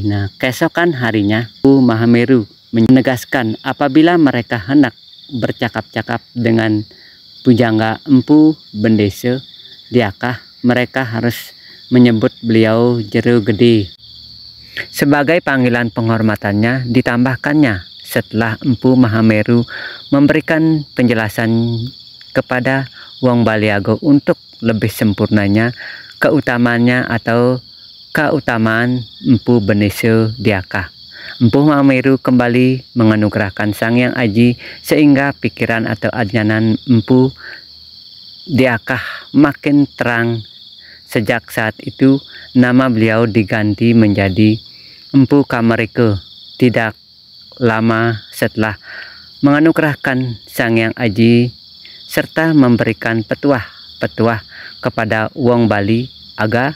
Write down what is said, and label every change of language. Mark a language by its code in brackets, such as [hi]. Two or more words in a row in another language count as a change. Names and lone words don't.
[id] Nah, keesokan harinya Empu Mahameru menegaskan apabila mereka hendak bercakap-cakap dengan pujangga Empu Bendeso Diakah, mereka harus menyebut beliau Jero Gede. Sebagai panggilan penghormatannya, ditambahkannya setelah Empu Mahameru memberikan penjelasan kepada wong Baliago untuk lebih sempurnanya keutamaannya atau keutamaan Empu Bendeso Diakah. Empu Mahameru kembali menganugerahkan Sang Hyang Aji sehingga pikiran atau ajanan empu diakah makin terang. Sejak saat itu nama beliau diganti menjadi Empu Kamareko. Tidak lama setelah menganugerahkan Sang Hyang Aji serta memberikan petuah kepada Wong Bali Aga,